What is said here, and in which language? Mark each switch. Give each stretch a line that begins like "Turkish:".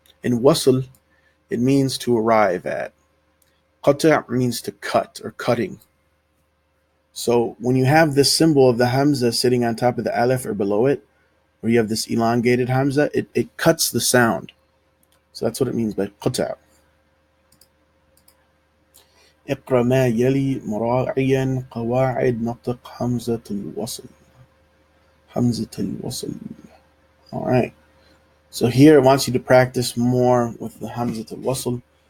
English: In Wasl, it means to arrive at. Qata' means to cut or cutting. So when you have this symbol of the Hamza sitting on top of the Alif or below it, or you have this elongated Hamza, it cuts the sound. So that's what it means by Qata'.
Arabic: اقرأ ما يلي مراعيا قواعد نطق همزة الوصل. همزة الوصل.
English: All right. So here it wants you to practice more with the Hamzat al-Wasl.